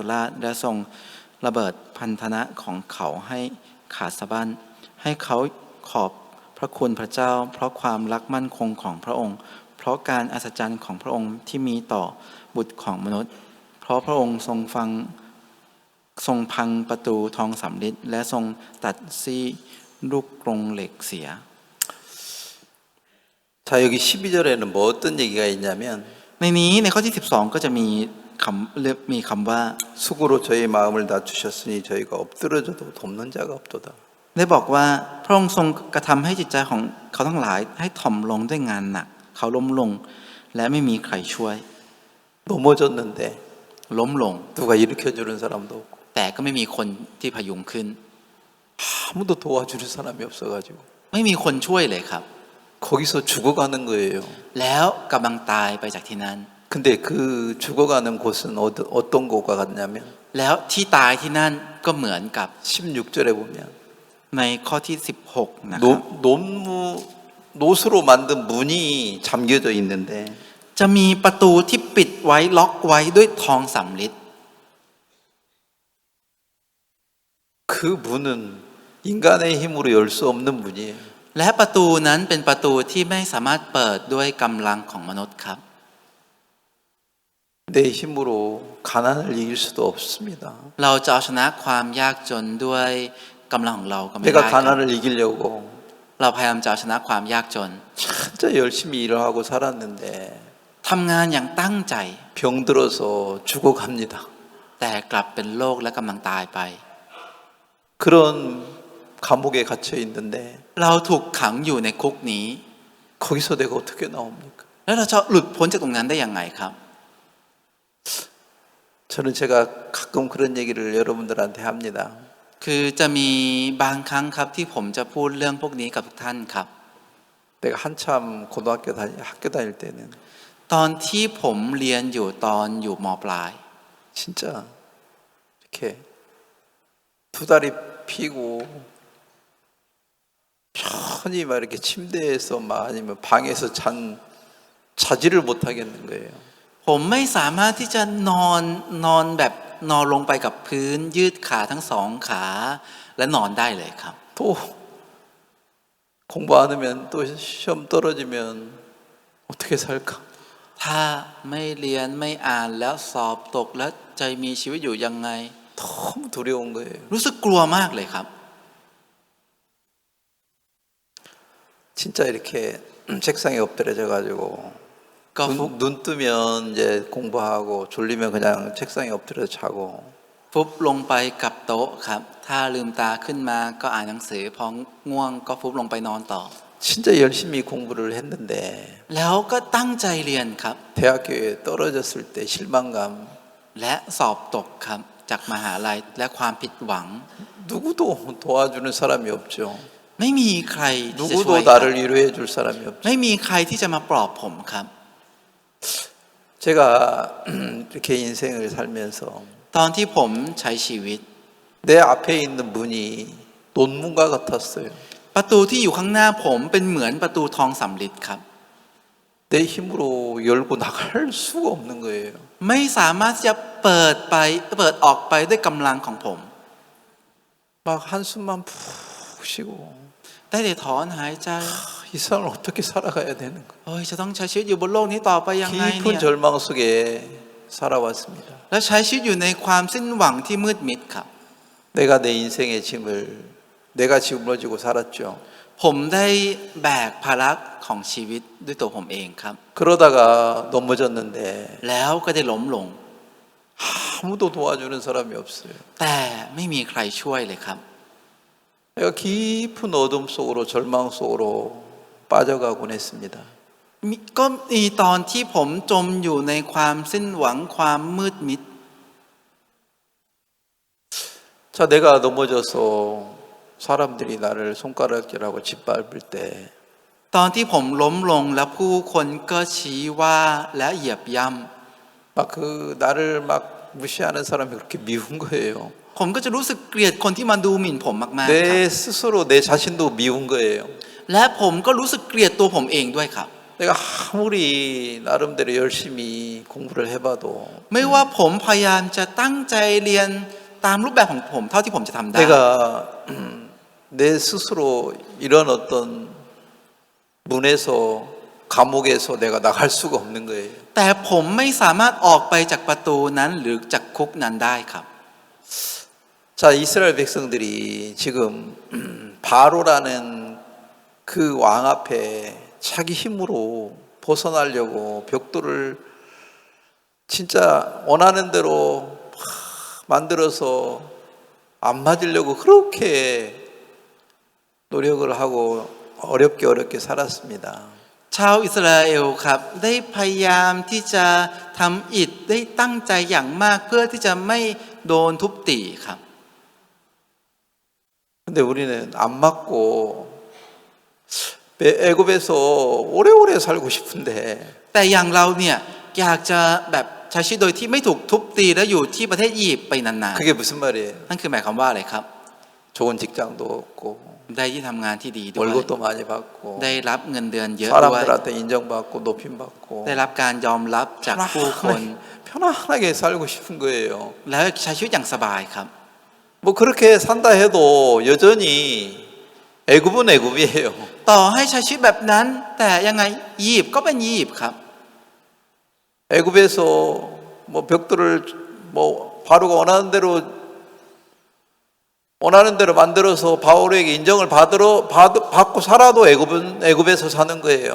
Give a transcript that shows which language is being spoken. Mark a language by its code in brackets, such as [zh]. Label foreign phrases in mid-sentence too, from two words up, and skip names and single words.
[th] ราชและทรงระเบิดพันธนะของเขาให้ขาดสะบั้นให้เขาขอบพระคุณพระเจ้าเพราะความรักมั่นคงของพระองค์เพราะการอัศจรรย์ของพระองค์ที่มีต่อบุตรของมนุษย์เพราะพระองค์ทรงพังประตูทองสำริดและทรงตัดซี่ลูกกรงเหล็กเสีย [ko] 자, 여기 12절에는 뭐 어떤 얘기가 있냐면 [th] ในนี้ในข้อที่12ก็จะมีคำว่า [ko] 수고로 저희 마음을 낮추셨으니 저희가 엎드러져도 돕는 자가 없도다. [th] ได้บอกว่าพระองค์ทรงกระทำให้จิตใจของเขาทั้งหลายให้ถ่อมลงด้วยงานหนักเขาล้มลงและไม่มีใครช่วย [ko] 넘어졌는데 [th] ล้มลง [ko] 누가 일으켜주는 사람도 없고 [th] แต่ก็ไม่มีคนที่พยุงขึ้น [ko] 아무도 도와주는 사람이 없어가지고 [th] ไม่มีคนช่วยเลยครับ [ko] 거기서 죽어가는 거예요. [th] แล้วกำลังตายไปจากที่นั้น [ko] 근데 그 죽어가는 곳은 어떤 곳과 같냐면 [th] แล้วที่ตายที่นั่นก็เหมือนกับ [ko] 16절에 보면 [th] ในข้อที่16นะครับ [ko] 노수로 만든 문이 잠겨져 있는데 [th] จะมีประตูที่ปิดไว้ล็อกไว้ด้วยทองสำริด [ko] 그 문은 인간의 힘으로 열 수 없는 문이에요. [th] และประตูนั้นเป็นประตูที่ไม่สามารถเปิดด้วยกำลังของมนุษย์ครับ [ko] 내 힘으로 가난을 이길 수도 없습니다. [th] เราจะเอาชนะความยากจนด้วยกำลังของเราก็ไม่ได้ [ko] 내가 [th] ครับ [ko] 가난을 이기려고 [th] เราพยายามจะเอาชนะความยากจน [ko] 진짜 열심히 일을 하고 살았는데 [th] ทำงานอย่างตั้งใจ [ko] 병들어서 죽어갑니다. [th] แต่กลับเป็นโรคและกำลังตายไป [ko] 그런 감옥에 갇혀 있는데 [th] เราถูกขังอยู่ในคุกนี้ [ko] 거기서 내가 어떻게 나옵니까? [th] แล้วเราจะหลุดพ้นจากตรงนั้นได้ยังไงครับ [ko] 저는 제가 가끔 그런 얘기를 여러분들한테 합니다. [th] คือจะมีบางครั้งครับที่ผมจะพูดเรื่องพวกนี้กับทุกท่านครับ [ko] 내가 한참 학교 다닐 때는 [th] ตอนที่ผมเรียนอยู่ตอนอยู่ม.ปลาย [ko] 진짜 이렇게 두 다리 피고 편히 막 이렇게 침대에서 막 아니면 방에서 자지를 못하겠는 거예요. [th] ผมไม่สามารถที่จะนอนแบบนอนลงไปกับพื้นยืดขาทั้งสองขาและนอนได้เลยครับ [ko] 또 공부 안 하면 또 시험 떨어지면 어떻게 살까? [th] ถ้าไม่เรียนไม่อ่านแล้วสอบตกแล้วจะมีชีวิตอยู่ยังไง [ko] 너무 두려운 거예요. [th] รู้สึกกลัวมากเลยครับ [ko] 진짜 이렇게 책상에 엎드려져 가지고 [th] ก็ฟุบ [ko] 눈 뜨면 이제 공부하고 졸리면 그냥 책상에 엎드려 자고 [th] ฟุบลงไปกับโต๊ะครับถ้าลืมตาขึ้นมาก็อ่านหนังสือพอง่วงก็ฟุบลงไปนอนต่อ [ko] 진짜 열심히 공부를 했는데 [th] แล้วก็ตั้งใจเรียนครับ [ko] 대학교에 떨어졌을 때 실망감 [th] และสอบตกครับจากมหาลัยและความผิดหวัง [ko] 누구도 도와주는 사람이 없죠. [th] ไม่มีใครที่จะช่วย [ko] 누구도 나를 위로해 줄 사람이 없죠. [th] ไม่มีใครที่จะมาปลอบผมครับ [ko] 제가 이렇게 인생을 살면서 [th] ตอนที่ผมใช้ชีวิต [ko] 내 앞에 있는 문이 논문과 같았어요. [th] ประตูที่อยู่ข้างหน้าผมเป็นเหมือนประตูทองสำริดครับ [ko] 내 힘으로 열고 나갈 수가 없는 거예요. [th] ไม่สามารถจะเปิดออกไปด้วยกำลังของผม [ko] 막 한숨만 푹 쉬고 [th] ได้แต่ถอนหายใจ [ko] 이 세상을 어떻게 살아가야 되는 거. [th] เฮ้ยจะต้องใช้ชีวิตอยู่บนโลกนี้ต่อไปยังไงเนี่ [ko] 깊은 [th] ย [ko] 절망 속에 살아왔습니다. [th] และใช้ชีวิตอยู่ในความสิ้นหวังที่มืดมิดครับ [ko] 내가 내 인생의 짐을 내가 짊어지고 살았죠. [th] ผมได้แบกภาระของชีวิตด้วยตัวผมเองครับ [ko] 그러다가 넘어졌는데 [th] แล้วก็ได้ล้มลง [ko] 아무도 도와주는 사람이 없어요. [th] แต่ไม่มีใครช่วยเลยครับ [ko] 내가 깊은 어둠 속으로 절망 속으로 빠져가곤 했습니다. [th] ก็มีตอนที่ผมจมอยู่ในความสิ้นหวังความมืดมิด [ko] 자, 내가 넘어져서 사람들이 나를 손가락질하고 짓밟을 때 [th] ตอนที่ผมล้มลงแล้วผู้คนก็ชี้ว่าและเหยียบย่ [ko] 막 그 나를 막 무시하는 사람이 그렇게 미운 거예요. [th] ำผมก็จะรู้สึกเกลียดคนที่มาดูหมิ่นผมมากๆครับ [ko] 내 스스로 내 자신도 미운 거예요. [th] และผมก็รู้สึกเกลียดตัวผมเองด้วยครับ [ko] 내가 아무리 나름대로 열심히 공부를 해봐도 [th] ไม่ว่าผมพยายามจะตั้งใจเรียนตามรูปแบบของผมเท่าที่ผมจะทำได้ [ko] 내가 내 스스로 이런 어떤 문에서 감옥에서 내가 나갈 수가 없는 거예요. [th] แต่ผมไม่สามารถออกไปจากประตูนั้นหรือจากคุกนั้นได้ครับ [ko] 자, 이스라엘 백성들이 지금 바로라는 그 왕 앞에 자기 힘으로 벗어나려고 벽돌을 진짜 원하는 대로 막 만들어서 안 맞으려고 그렇게 노력을 하고 어렵게 살았습니다. [th] ชาวอิสราเอลครับได้พยายามที่จะทำอิฐได้ตั้งใจอย่างมากเพื่อที่จะไม่โดนทุบตีครับ [ko] 근데 우리는 안 맞고 애굽에서 오래오래 살고 싶은데 [th] แต่อย่างเราเนี่ยอยากจะแบบใช้ชีวิตโดยที่ไม่ถูกทุบตีและอยู่ที่ประเทศอียิปต์ไปนาน [ko] 그게 무슨 말이에요? [th] ๆนั่นคือหมายความว่าอะไรครับ [ko] 좋은 직장도 없고 [th] ได้ที่ทำงานที่ดีด้วย [ko] 월급도 많이 받고 [th] ได้รับเงินเดือนเยอะด้วย [ko] 사람들한테 인정받고 높임받고 [th] ได้รับการยอมรับจากผู้คน [ko] 편안하게 살고 싶은 거예요. [th] แล้วใช้ชีวิตอย่างสบายครับ [ko] 뭐 그렇게 산다 해도 여전히 애굽은 애굽이에요. [th] ต่อให้ใช้ชีวิตแบบนั้น แต่ยังไงอียิปต์ก็เป็นอียิปต์ครับ [ko] 애굽에서 뭐 벽돌을 뭐 바로가 원하는 대로 만들어서 바울에게 인정을 받고 살아도 애굽에서 사는 거예요.